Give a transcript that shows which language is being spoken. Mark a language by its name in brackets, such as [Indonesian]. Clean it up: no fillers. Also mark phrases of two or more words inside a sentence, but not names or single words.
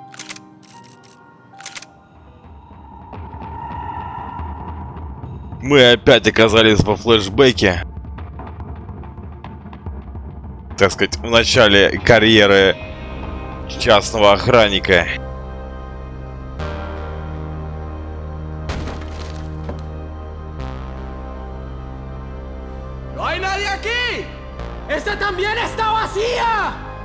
[Russian] Мы опять оказались во флешбеке. Так сказать, в начале карьеры частного охранника. [Spanish] ¡No hay nadie aquí! ¡Esta también está vacía!